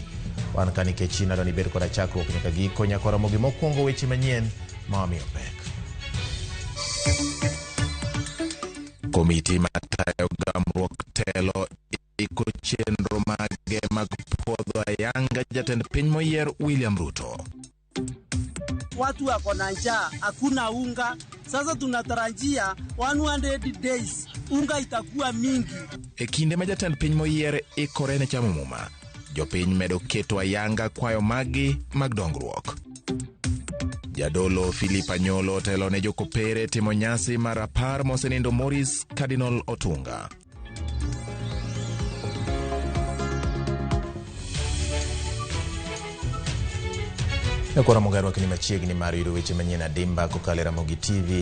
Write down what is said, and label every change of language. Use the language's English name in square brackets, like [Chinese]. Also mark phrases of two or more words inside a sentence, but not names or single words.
[Luo (Kenya and Tanzania)] Wan ka nikech inado ni ber koda chakruok nyaka giko nyaka Ramogi mokwongo weche manyien ma wamiyo pek. Komiti matayo gamruok telo iko chenro mage mag puodho ayanga jatend piny moyier William Ruto. [Swahili] Watu wako na njaa, hakuna unga. Sasa tunatarajia 100 days unga itakuwa mingi. [Luo (Kenya and Tanzania)] E kinde ma jatend piny moyier ikore ne chamo muma, jopiny medo keto ayanga kwayo magi mag dongruok. Jadolo Philip Anyolo telo ne jokopere timo nyasi mar apar mosenindo Morris Cardinal Otunga. Nekora Mogaro kini machiegni mar yudo weche manyien adimba kokalo Ramogi TV.